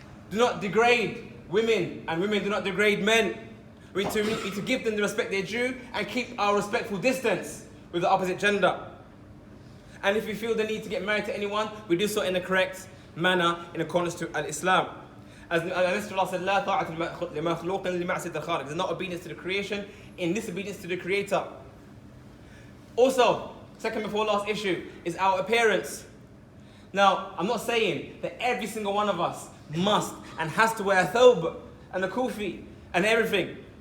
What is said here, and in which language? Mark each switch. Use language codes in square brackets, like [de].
[en] Do not degrade women, and women do not degrade men. We need to give them the respect they due and keep our respectful distance with the opposite gender. And if we feel the need to get married to anyone, we do so in the correct manner in accordance to Al-Islam. As Allah said, [ar] لا طاعة لمخلوق لمعصية الخالق. [en] There's not obedience to the creation in disobedience to the Creator. Also, second before last issue is our appearance. Now, I'm not saying that every single one of us must and has to wear a thawb and a kufi and everything.